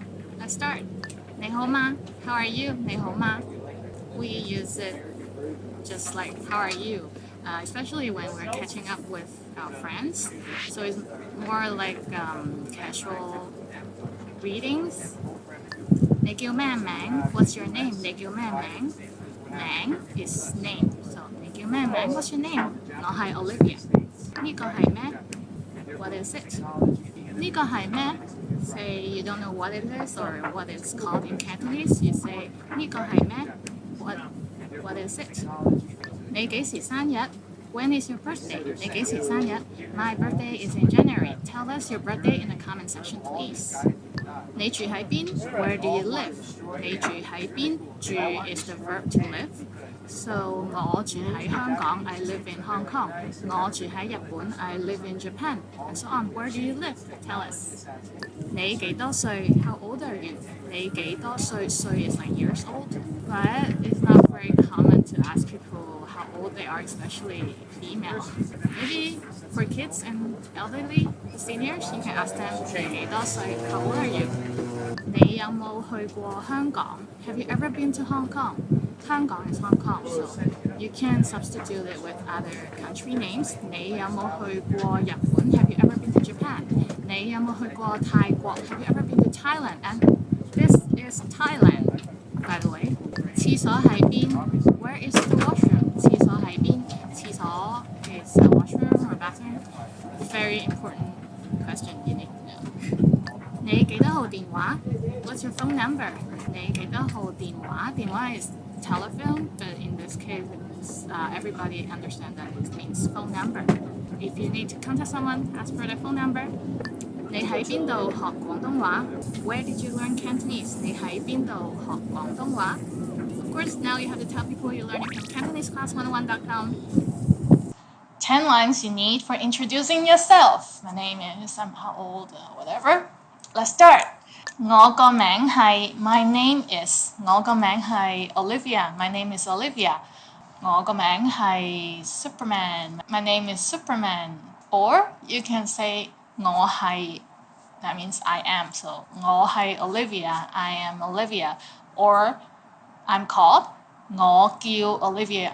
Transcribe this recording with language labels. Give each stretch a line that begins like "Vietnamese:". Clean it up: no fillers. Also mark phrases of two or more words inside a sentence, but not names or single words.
English: Let's start.
Cantonese: 你好嗎?
English: How are you?
Cantonese: 你好嗎?
English: We use it just like how are you, especially when we're catching up with our friends. So it's more like casual greetings.
Cantonese: 你叫咩名?
English: What's your name?
Cantonese: 你叫咩名?
English: 名 is name. So
Cantonese: 你叫咩名?
English: What's your name?
Cantonese: 我係 Olivia. 呢個係咩?
English: What is it?
Cantonese: 呢個係咩?
English: Say you don't know what it is or what it's called in Cantonese. You say
Cantonese: 呢個係咩?
English: What is it?
Cantonese: 你幾時生日?
English: When is your birthday?
Cantonese: 你幾時生日?
English: My birthday is in January. Tell us your birthday in the comment section, please.
Cantonese: 你住喺邊?
English: Where do you live?
Cantonese: 你住喺邊?
English: 住 is the verb to live. So
Cantonese: 我住喺香港.
English: I live in Hong Kong.
Cantonese: 我住喺日本.
English: I live in Japan. And so on. Where do you live? Tell us.
Cantonese: 你幾多歲?
English: How old are you?
Cantonese: 你幾多歲?
English: 歲 is like years old. But it's not very common to ask people how old they are, especially female. Maybe for kids and elderly seniors, you can ask them,
Cantonese: 你幾多歲?
English: How old are you?
Cantonese: 你有冇去過香港?
English: Have you ever been to Hong Kong? 香港 is Hong Kong, so you can substitute it with other country names.
Cantonese: 你有冇去過日本?
English: Have you ever been to Japan?
Cantonese: 你有冇去過泰國?
English: Have you ever been to Thailand? And this is Thailand, by the way.
Cantonese: 廁所喺邊?
English: Where is the washroom?
Cantonese: 廁所喺邊?
English: 廁所 is a washroom or bathroom. Very important question you need to know.
Cantonese: 你幾多號電話?
English: What's your phone number?
Cantonese: 你幾多號電話?
English: 電話 is telephone, but in this case, everybody understands that it means phone number. If you need to contact someone, ask for their phone number.
Cantonese: 你喺邊度學廣東話?
English: Where did you learn Cantonese?
Cantonese: 你喺邊度學廣東話?
English: Of course, now you have to tell people you're learning from CantoneseClass101.com. 10 lines you need for introducing yourself. My name is, I'm how old, whatever. Let's start.
Cantonese: 我個名係
English: My name is
Cantonese: 我個名係 Olivia.
English: My name is Olivia.
Cantonese: 我個名係 Superman.
English: My name is Superman. Or you can say
Cantonese: 我係
English: that means I am. So
Cantonese: 我係
English: Olivia. I am Olivia. Or I'm called
Cantonese: 我叫
English: Olivia.